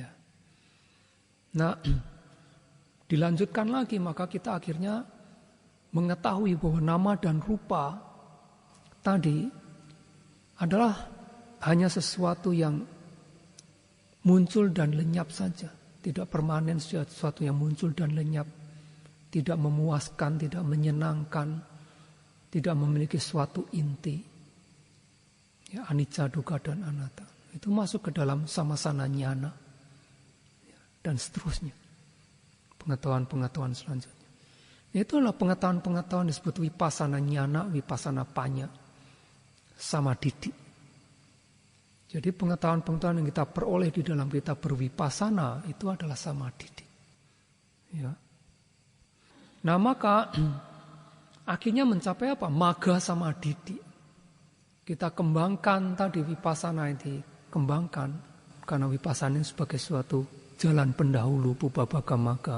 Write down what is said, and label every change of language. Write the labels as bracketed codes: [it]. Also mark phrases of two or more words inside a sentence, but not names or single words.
[id] Nah, dilanjutkan lagi, maka kita akhirnya mengetahui bahwa nama dan rupa tadi adalah hanya sesuatu yang muncul dan lenyap saja. Tidak permanen, sesuatu yang muncul dan lenyap. Tidak memuaskan, tidak menyenangkan. Tidak memiliki suatu inti. Ya, [pi] anicca, dukkha, [id] dan anatta. Itu masuk ke dalam [pi] samasana nyana. [id] Ya, dan seterusnya. Pengetahuan-pengetahuan selanjutnya. Itulah pengetahuan-pengetahuan disebut [pi] Vipassana nyana, Vipassana panya, [id] samadhi. Jadi pengetahuan-pengetahuan yang kita peroleh di dalam kita bervipassana itu adalah samadhi. Ya. Nah, maka akhirnya mencapai apa? [pi] Magga samadhi. [id] Kita kembangkan tadi vipassana ini, kembangkan karena vipassana sebagai suatu jalan pendahulu [pi] Pubbabagga Magga.